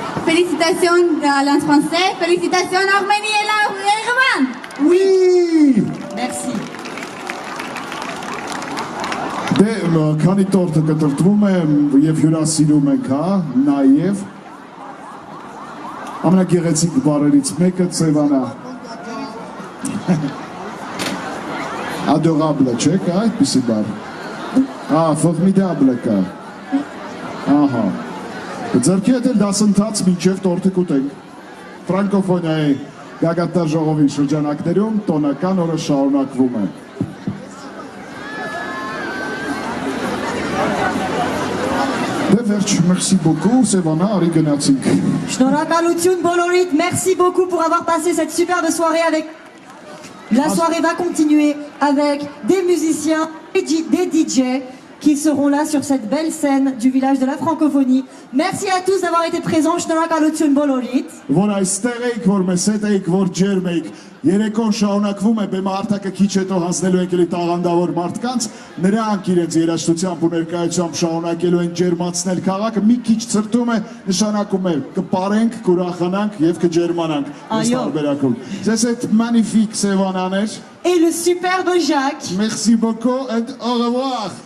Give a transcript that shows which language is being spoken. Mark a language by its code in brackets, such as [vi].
[fr] Félicitations à l'Alliance française, félicitations Arménie et Yerevan. Oui. Merci. [hy] Դե քանի տորտը կտրտվում է եւ հյուրասիրում ենք, հա, նաեւ Ամենագեղեցիկ բառերից մեկը Սևանա։ Adorable, չէ՞ կա այդպիսի բառ։ Formidable կա։ Ահա։ Ձեռքի հետ էլ դասընթաց մինչև տորթը կուտենք։ Ֆրանկոֆոնիայի գագաթնար ժողովի շրջանակներում տոնական օրը շարունակվում է։ [fr] Merci beaucoup, [hy] Sévana, arri gnatsik. Շնորհակալություն բոլորիդ, [fr] merci beaucoup pour avoir passé cette superbe soirée avec... La soirée va continuer avec des musiciens et des DJ qui seront là sur cette belle scène du village de la francophonie. Merci à tous d'avoir été présents. [hy] Շնորհակալություն բոլորիդ. Որ այստեղ եք, որ մեզ հետ եք, որ ջերմ եք, երեկոն շարունակվում է, բեմահարտակը քիչ հետո հանձնելու ենք էլի տաղանդավոր մարդկանց, նրանք իրենց երաժշտությամբ ու ներկայությամբ շարունակելու են ջերմացնել քաղաքը, մի քիչ ցրտում է, նշանակում է կպարենք, կուրախանանք եւ կջերմանանք այս տարբերակում։ Ձեզ հետ magnifique Սևանաներ [fr] et le superbe Jacques. Merci beaucoup et au revoir.